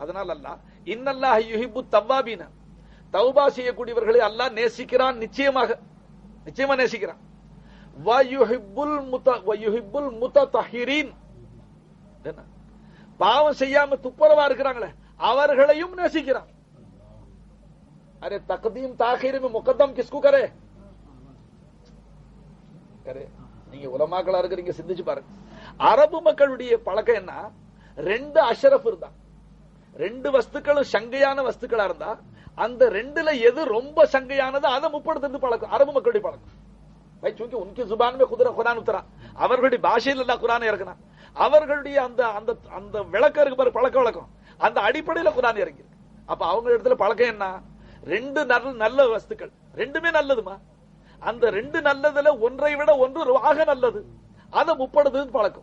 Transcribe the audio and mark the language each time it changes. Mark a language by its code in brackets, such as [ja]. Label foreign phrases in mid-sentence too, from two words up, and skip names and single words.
[ta] அதனால அல்லாஹ் [ar] إن الله يحب التوابين, [ta] தௌபா செய்யக்கூடியவர்களை அல்லாஹ் நேசிக்கிறான், நிச்சயமா நேசிக்கிறான். [ar] ويحب المتطهرين, [ta] பாவம் செய்யாம துப்புரவா இருக்கிறாங்களே அவர்களையும் நேசிக்கிறான். [ur] ارے تقدیم تاخیر میں مقدم کس کو کرے? [ta] நீங்க உலமாக்களா இருக்கிறீங்க, சிந்திச்சு பாருங்க. அரபு மக்களுடைய பழக்கம் என்ன, ரெண்டு அஷரஃப் இருந்தா, ரெண்டு வஸ்துக்களும் சங்கையான வஸ்துக்களா இருந்தா அந்த ரெண்டுல எது ரொம்ப சங்கையானது அதை முப்படுத்துறது பழக்கம், அரபு மக்களுடைய பழக்கம். [ur] بھائی چونکہ ان کی زبان میں خود قرآن اترا, [ta] அவர்களுடைய பாஷையில் அல்லாஹ் குர்ஆனை இறக்கினா, அவர்களுடைய அந்த அந்த அந்த விளக்கம் இருக்கு பாரு, பழக்க வழக்கம், அந்த அடிப்படையில் குர்ஆன் இறங்கி இருக்கு. அப்ப அவங்க இடத்துல பழக்கம் என்ன, ரெண்டு நல்ல வஸ்துக்கள், ரெண்டுமே நல்லதுமா, அந்த ரெண்டு நல்லதுல ஒன்றை விட ஒன்று ஆக நல்லது, அதை முப்படுதுன்னு பழக்கம்.